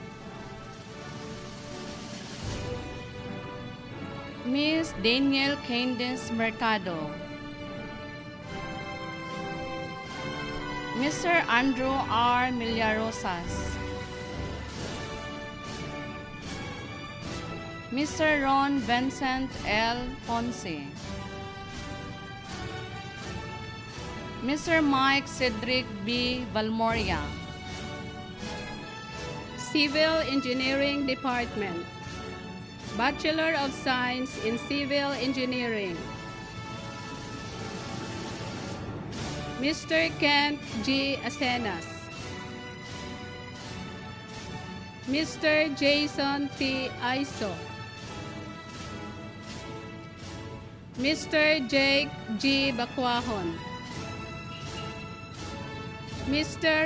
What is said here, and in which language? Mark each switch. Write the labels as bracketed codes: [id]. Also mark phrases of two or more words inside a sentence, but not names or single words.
[en] Miss Daniel Candice Mercado. Mr. Andrew R. Millarosas. Mr. Ron Vincent L. Ponce. Mr. Mike Cedric B. Valmoria. Civil Engineering Department, Bachelor of Science in Civil Engineering. Mr. Kent G. Asenas. Mr. Jason T. Aiso. Mr. Jake G. Bacuajon. Mr.